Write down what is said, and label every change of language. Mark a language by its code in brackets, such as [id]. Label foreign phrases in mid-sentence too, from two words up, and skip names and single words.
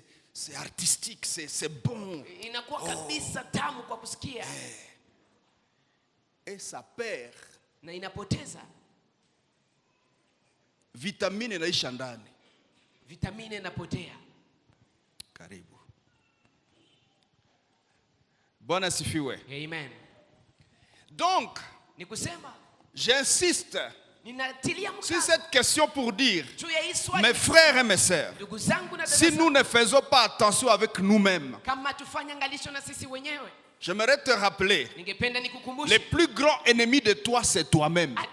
[fr] c'est artistique, c'est bon. [sw] Inakuwa kabisa tamu kwa kusikia. [fr] Et ça perd. [sw] Na inapoteza. Vitamine inaisha ndani. Vitamine inapotea. Karibu. Bwana asifiwe. Amen. Donc, ni kusema, [fr] j'insiste sur cette question pour dire, mes frères et mes sœurs, si nous ne faisons pas attention avec nous-mêmes, j'aimerais te rappeler, le plus grand ennemi de toi, c'est toi-même.